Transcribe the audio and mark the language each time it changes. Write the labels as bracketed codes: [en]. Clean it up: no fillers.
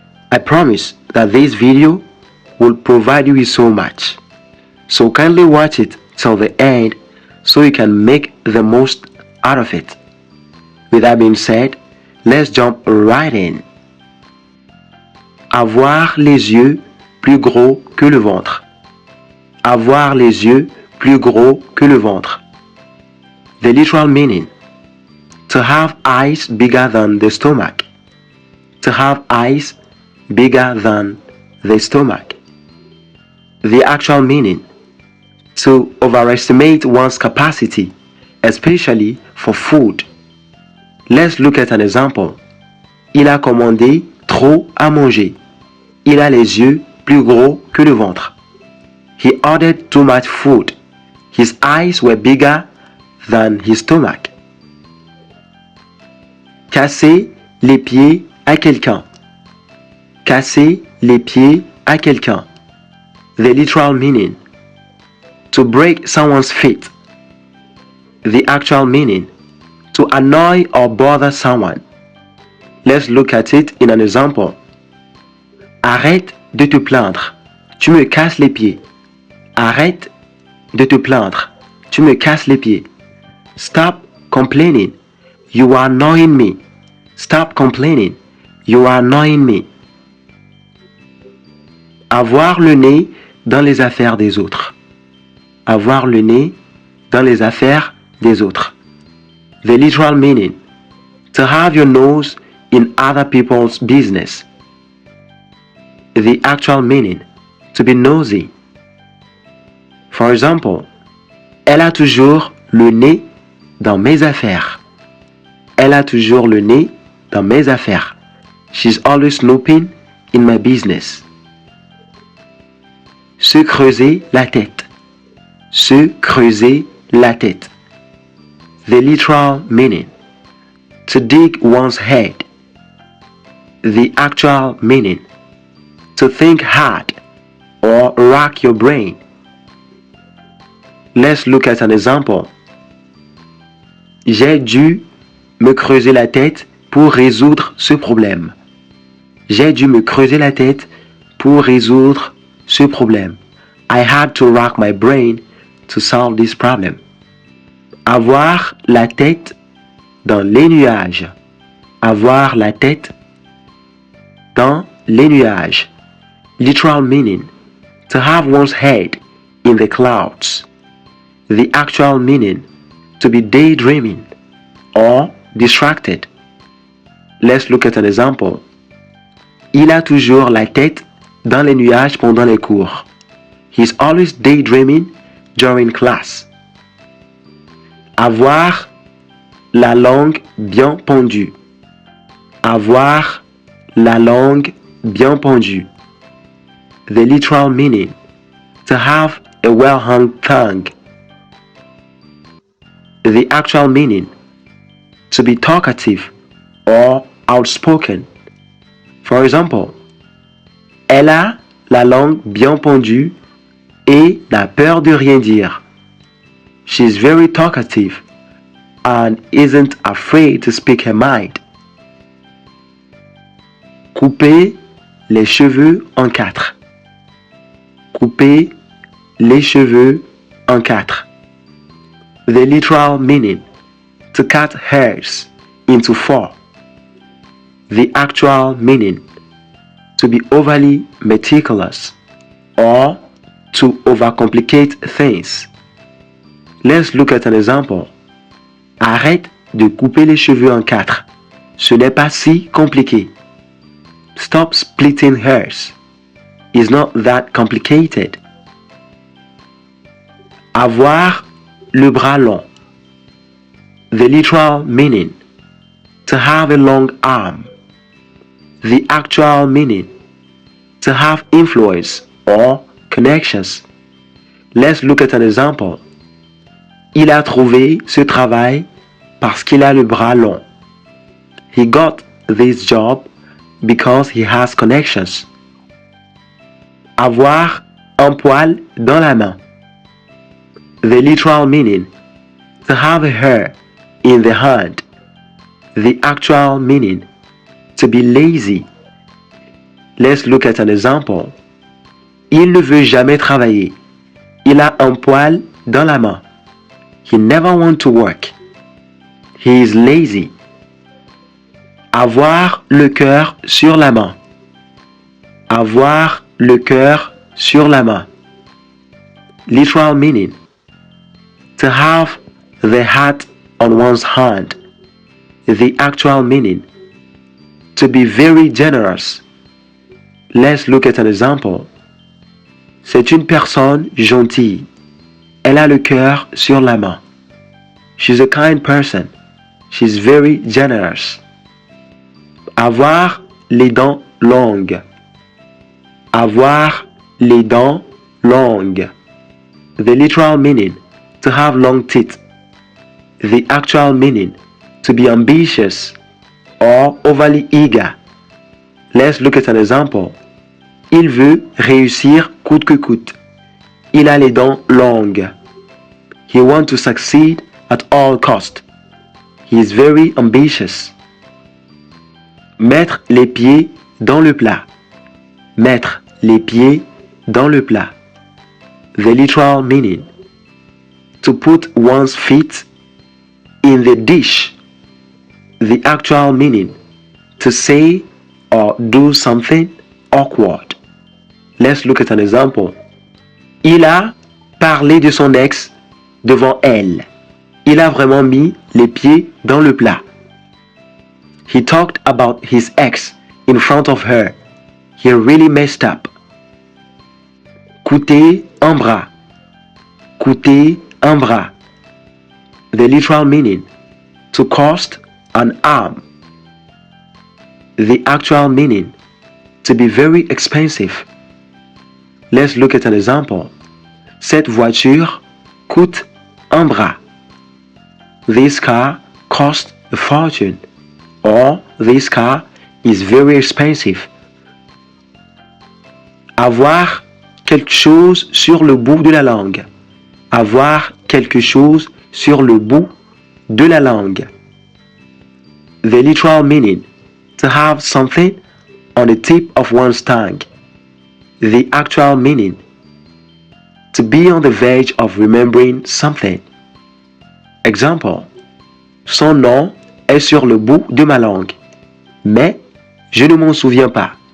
[en] I promise that this video will provide you with so much. So kindly watch it till the end so you can make the most out of it. With that being said, let's jump right in. [fr] Avoir les yeux plus gros que le ventre. Avoir les yeux plus gros que le ventre. [en] The literal meaning: to have eyes bigger than the stomach. To have eyes bigger than the stomach. The actual meaning: to overestimate one's capacity, especially for food. Let's look at an example. [fr] Il a commandé trop à manger. Il a les yeux plus gros que le ventre. [en] He ordered too much food. His eyes were bigger than his stomach. [fr] Casser les pieds à quelqu'un. Casser les pieds à quelqu'un. [en] The literal meaning: to break someone's feet. The actual meaning: to annoy or bother someone. Let's look at it in an example. [fr] Arrête de te plaindre. Tu me casses les pieds. Arrête de te plaindre. Tu me casses les pieds. [en] Stop complaining. You are annoying me. Stop complaining. You are annoying me. [fr] Avoir le nez dans les affaires des autres. Avoir le nez dans les affaires des autres. [en] The literal meaning: to have your nose in other people's business. The actual meaning: to be nosy. For example, [fr] elle a toujours le nez dans mes affaires. Elle a toujours le nez dans mes affaires. [en] She's always snooping in my business. [fr] Se creuser la tête. Se creuser la tête. [en] The literal meaning: to dig one's head. The actual meaning: to think hard or rack your brain. Let's look at an example. [fr] J'ai dû me creuser la tête pour résoudre ce problème. J'ai dû me creuser la tête pour résoudre ce problème. [en] I had to rack my brain to solve this problem. [fr] Avoir la tête dans les nuages. Avoir la tête dans les nuages. [en] Literal meaning: to have one's head in the clouds. The actual meaning: to be daydreaming or distracted. Let's look at an example. [fr] Il a toujours la tête dans les nuages pendant les cours. [en] He's always daydreaming during class. [fr] Avoir la langue bien pendue. Avoir la langue bien pendue. [en] The literal meaning: to have a well-hung tongue. The actual meaning: to be talkative or outspoken. For example, [fr] elle a la langue bien pendue et n'a peur de rien dire. [en] She's very talkative and isn't afraid to speak her mind. [fr] Couper les cheveux en quatre. Couper les cheveux en quatre. [en] The literal meaning: to cut hairs into four. The actual meaning: to be overly meticulous or to overcomplicate things. Let's look at an example. [fr] Arrête de couper les cheveux en quatre. Ce n'est pas si compliqué. [en] Stop splitting hairs. It's not that complicated. [fr] Avoir le bras long. [en] The literal meaning: to have a long arm. The actual meaning, to have influence or connections. Let's look at an example. [fr] Il a trouvé ce travail parce qu'il a le bras long. [en] He got this job because he has connections. [fr] Avoir un poil dans la main. [en] The literal meaning, to have a hair in the hand. The actual meaning, to be lazy. Let's look at an example. [fr] Il ne veut jamais travailler. Il a un poil dans la main. [en] He never wants to work. He is lazy. [fr] Avoir le cœur sur la main. Avoir le cœur sur la main. [en] Literal meaning, to have the heart on one's hand. The actual meaning, to be very generous. Let's look at an example. [fr] C'est une personne gentille. Elle a le cœur sur la main. [en] She's a kind person. She's very generous. [fr] Avoir les dents longues. Avoir les dents longues. [en] The literal meaning, to have long teeth. The actual meaning, to be ambitious or overly eager. Let's look at an example. [fr] Il veut réussir coûte que coûte. Il a les dents longues. [en] He wants to succeed at all cost. He is very ambitious. [fr] Mettre les pieds dans le plat. Mettre les pieds dans le plat. [en] The literal meaning, to put one's feet in the dish. The actual meaning, to say or do something awkward. Let's look at an example. [fr] Il a parlé de son ex devant elle. Il a vraiment mis les pieds dans le plat. [en] He talked about his ex in front of her. He really messed up. [fr] Coûter un bras. Coûter un bras. [en] The literal meaning, to cost an arm. The actual meaning, to be very expensive. Let's look at an example. [fr] Cette voiture coûte un bras. [en] This car costs a fortune. Or this car is very expensive. [fr] Avoir quelque chose sur le bout de la langue. Avoir quelque chose sur le bout de la langue. [en] The literal meaning, to have something on the tip of one's tongue. The actual meaning, to be on the verge of remembering something. Example. [fr] Son nom est sur le bout de ma langue, mais je ne m'en souviens pas.